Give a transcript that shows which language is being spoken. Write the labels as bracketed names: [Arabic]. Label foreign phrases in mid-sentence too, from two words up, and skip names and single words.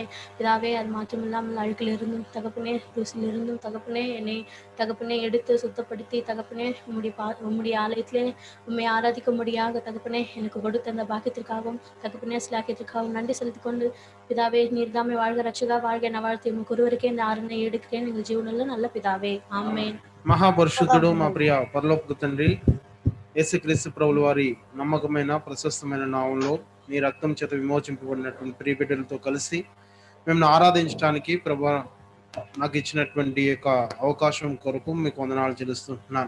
[Tamil] பிதாவே அது மாற்றமில்லாமல் அழுக்கிலிருந்தும் தகப்பனே தூசிலிருந்தும் தகப்பனே என்னை தகப்பனே எடுத்து சுத்தப்படுத்தி தகப்பனே உம்முடைய ஆலயத்திலே உண்மை ஆராதிக்கும்படியாக தகப்பனே எனக்கு கொடுத்த அந்த பாக்கியத்திற்காகவும் தகப்பனே சிலாக்கியத்திற்காகவும் நன்றி செலுத்திக் கொண்டு பிதாவே நீர் தாமே வாழ்க ரட்சகா வாழ்க என வாழ்த்து உங்களுக்கு ஒருவருக்கே இந்த ஆரணை எடுக்கிறேன் எங்கள் ஜீவனுள்ள நல்ல பிதாவே, [Telugu] ఆమేన్. మహాపరిశుద్ధుడు మా ప్రియ పరలోక తండ్రి యేసుక్రీస్తు ప్రభుల వారి నమ్మకమైన ప్రశస్తమైన నామంలో నీ రక్తం చేత విమోచింపబడినటువంటి ప్రియ బిడ్డలతో కలిసి మేము ఆరాధించడానికి ప్రభు నాకు ఇచ్చినటువంటి యొక్క అవకాశం కొరకు మీకు వందనాలు చెల్లిస్తున్నాను.